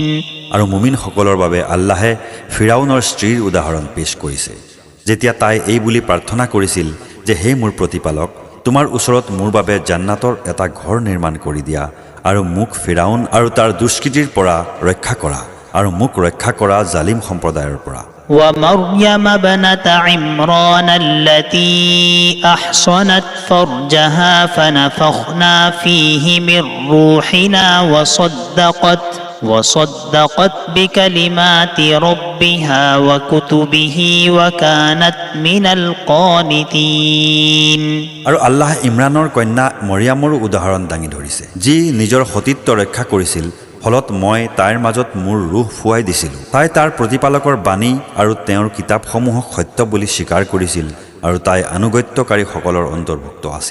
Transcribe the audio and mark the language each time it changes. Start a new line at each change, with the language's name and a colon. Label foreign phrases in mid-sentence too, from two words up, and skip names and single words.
Assamese: আৰু মুমিনসকলৰ বাবে আল্লাহে ফিৰাউনৰ স্ত্ৰীৰ উদাহৰণ পেশ কৰিছে। যেতিয়া তাই এই বুলি প্ৰাৰ্থনা কৰিছিল যে হে মোৰ প্ৰতিপালক, তোমাৰ ওচৰত মোৰ বাবে জান্নাতৰ এটা ঘৰ নিৰ্মাণ কৰি দিয়া আৰু মোক ফিৰাউন আৰু তাৰ দুষ্কৃতিৰ পৰা ৰক্ষা কৰা আৰু মোক ৰক্ষা কৰা জালিম সম্প্ৰদায়ৰ পৰা।
Arabic: ومريم ابنة عمران التي أحصنت فرجها فنفخنا فيه من روحنا وصدقت بكلمات ربها وكتبه وكانت من القانتين.
Assamese: আৰু আল্লাহ ইমৰানৰ কন্যা মৰিয়ামৰ উদাহৰণ দাঙি ধৰিছে, যি নিজৰ সতীত্ব ৰক্ষা কৰিছিল। ফলত মই তাইৰ মাজত মোৰ ৰুহ ফুৱাই দিছিলোঁ। তাই তাৰ প্ৰতিপালকৰ বাণী আৰু তেওঁৰ কিতাপসমূহক সত্য বুলি স্বীকাৰ কৰিছিল আৰু তাই আনুগত্যকাৰীসকলৰ অন্তৰ্ভুক্ত আছিল।